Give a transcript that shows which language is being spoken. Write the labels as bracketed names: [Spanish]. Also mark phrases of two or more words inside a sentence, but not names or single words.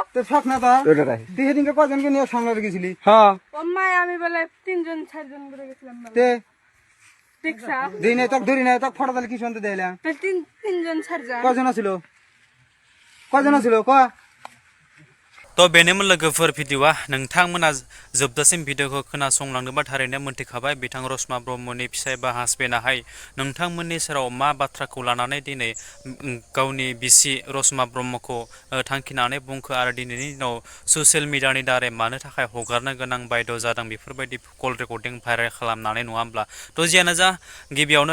[Bangla] তো শখ না তো তুই সেদিনকে কজনকে নিয়ে সঙ্গে গেছিলি হ্যাঁ ওম্মাই আমি বলে 3 জন 4 জন করে গেছিলাম তে দেখছা দিই নাই তক ধরি নাই তক ফটো দিলে কি শুনতে দেইলা 3 জন 4 জন কজন ছিল ক [Bodo] थ' बेनोमोन लोगोफोर भिडिअआ नोंथांमोना जोबजासिम भिडिअखौ खोनासंलांदोंबा थारैनो मोनथिखाबाय बिथां रसमा ब्रह्मनि फिसाय बा हासबेन्डआहाय नोंथांमोननि सेराव मा बाथ्राखौ लानानै दिनै गावनि बिसि रसमा ब्रह्मखौ थांखिनानै बुंखो आरो दिनैनि दिनाव [English] social mediaनि [Bodo] दारै मानो थाखाय हगारनो गोनां बायद' जादों बेफोरबायदि [English] call recording viral [Bodo] खालामनानै नङा होमब्ला थ' जियानो जा गिबियावनो